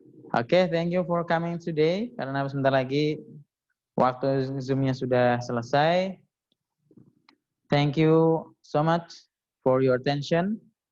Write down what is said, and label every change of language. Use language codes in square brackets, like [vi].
[en] Oke, thank you for coming today. [id] Karena sebentar lagi waktu Zoom-nya sudah selesai. [en] Thank you so much for your attention.